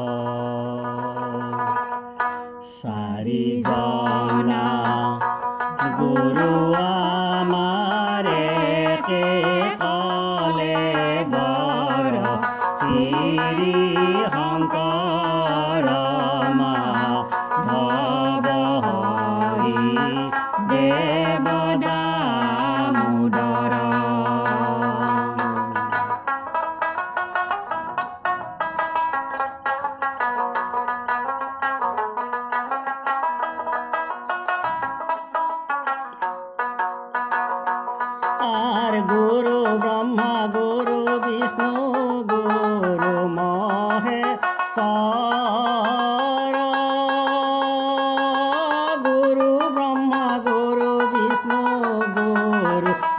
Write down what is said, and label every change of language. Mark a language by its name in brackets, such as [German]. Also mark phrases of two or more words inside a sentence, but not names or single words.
[Assamese] চাৰিজনা গুৰু আমাৰে কলে বৰ শ্ৰী শংকৰ মাধৱ হৰি দেৱ দামোদৰ [Sanskrit] আর গুরু ব্রহ্মা গুরু বিষ্ণু গুরু মহেশ্বর গুরু ব্রহ্মা গুরু বিষ্ণু গুরু